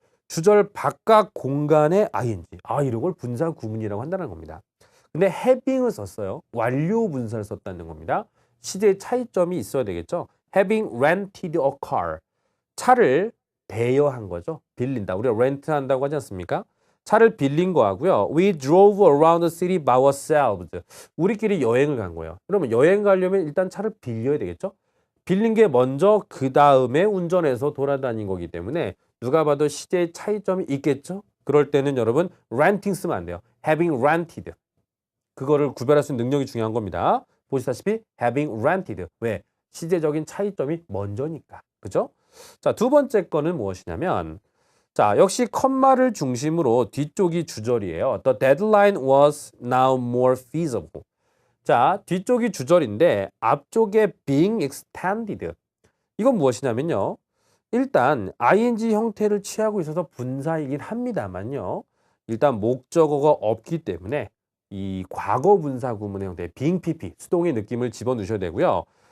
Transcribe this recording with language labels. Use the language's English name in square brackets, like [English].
[Korean] 주절 바깥 공간에 ing. 이런 걸 분사 구문이라고 한다는 겁니다. 근데 having을 썼어요. 완료 분사를 썼다는 겁니다. 시제의 차이점이 있어야 되겠죠. [English] Having rented a car. [Korean] 차를 대여한 거죠. 빌린다. 우리가 렌트 한다고 하지 않습니까? 차를 빌린 거하고요. [English] We drove around the city by ourselves. [Korean] 우리끼리 여행을 간 거예요. 그러면 여행 가려면 일단 차를 빌려야 되겠죠. 빌린 게 먼저 그 다음에 운전해서 돌아다닌 거기 때문에 누가 봐도 시제의 차이점이 있겠죠. 그럴 때는 여러분 renting 쓰면 안 돼요. [English] having rented. [Korean] 그거를 구별할 수 있는 능력이 중요한 겁니다. 보시다시피 having rented. 왜? 시제적인 차이점이 먼저니까. 그죠? 자, 두 번째 거는 무엇이냐면 자, 역시 컴마를 중심으로 뒤쪽이 주절이에요. [English] The deadline was now more feasible. [Korean] 자, 뒤쪽이 주절인데 앞쪽에 being extended. 이건 무엇이냐면요. 일단 ing 형태를 취하고 있어서 분사이긴 합니다만요. 일단 목적어가 없기 때문에 이 과거 분사 구문의 형태 being pp 수동의 느낌을 집어넣으셔야 되고요.